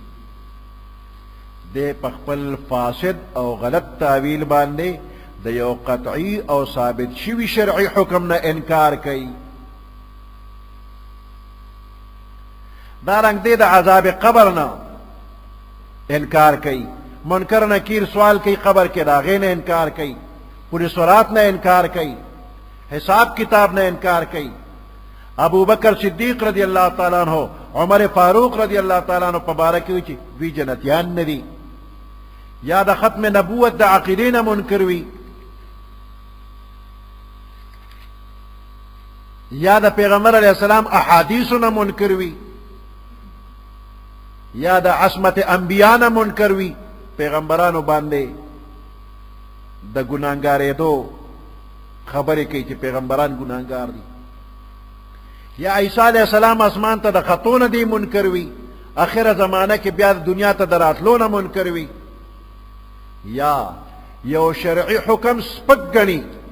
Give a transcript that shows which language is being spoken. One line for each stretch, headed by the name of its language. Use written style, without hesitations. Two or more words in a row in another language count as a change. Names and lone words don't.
Pashto: دے په خپل فاسد او غلط تعویل باندې د یو قطعی او ثابت شوی شرعی حکم نه انکار کوي دارنګ دې د عذاب قبر نه انکار کوي منکر نکیر سوال کوي قبر کې داغې نه انکار کوي پوری صورت نه انکار کوي حساب کتاب نه انکار کوي ابو بکر صدیق
Arabic: رضی اللہ تعالیٰ عنہ
Pashto: عمر فاروق
Arabic: رضی اللہ تعالیٰ عنہ
Pashto: پبارک وی چې وی جنتیان ندي یا د ختم نبوت د عقیدې نه منکر وی یا د پیغمبر
Arabic: علیہ السلام
Pashto: احادیث نه منکر وی یا د عصمت انبیاء نه منکر وی پیغمبرانو باندې د ګناهګارېدو خبرې کوي چې پیغمبران ګناهګار دي یا عیسی
Arabic: علیہ السلام
Pashto: اسمان ته د خطونه دی منکر وی اخر زمانه کې بیا دنیا ته دراتلو نه منکر وی یا یو شرعی حکم سپک گنی